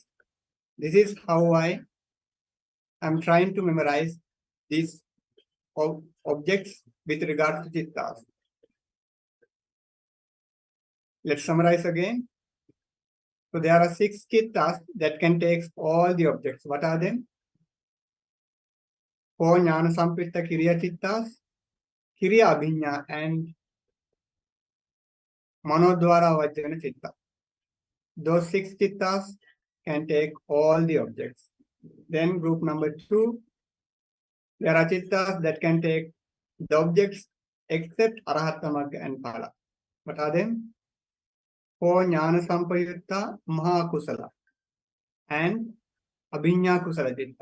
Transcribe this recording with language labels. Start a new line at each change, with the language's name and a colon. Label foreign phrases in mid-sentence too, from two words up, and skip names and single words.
English: This is how I am trying to memorize these objects with regard to Chittas. Let's summarize again. So there are 6 Chittas that can take all the objects. What are them?
Pali: 4 Jnana Sampitta Kiriya Chittas, Kiriya Abhiññā, and Manodvara Vajjana Chitta.
English: Those 6 Chittas can take all the objects. Then group number 2, there are Chittas that can take the objects except
Pali: Arahatta Magga
English: and Phala. What are them?
Pali: 4 Jnana Sampayutta Maha Kusala and Abhiññā Kusala Chitta.